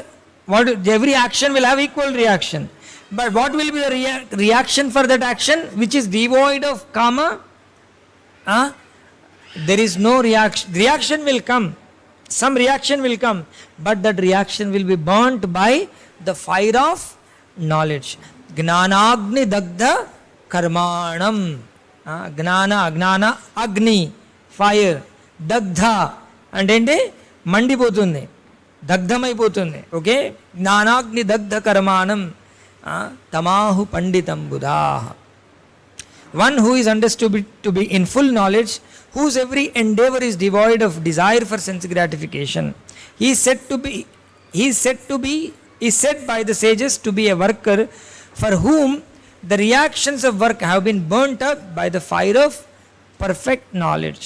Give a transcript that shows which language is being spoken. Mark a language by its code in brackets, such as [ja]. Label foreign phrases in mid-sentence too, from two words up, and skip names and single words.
[en] Every action will have equal reaction. But what will be the reaction for that action which is devoid of kama? There is no reaction. Reaction will come. Some reaction will come. But that reaction will be burnt by the fire of knowledge. [sa] ज्ञानाग्नि दग्ध कर्माणम्. ज्ञान, अग्नि, [en] fire. [te] Dagdha. And అంటే మండిపోతుంది. Dagdhamaipotundi. Okay? [sa] ज्ञानाग्नि दग्ध कर्माणम्. तमाहुः पण्डितं बुधाः. [en] One who is understood to be in full knowledge, whose every endeavor is devoid of desire for sense gratification. He is said by the sages to be a worker for whom the reactions of work have been burnt up by the fire of perfect knowledge.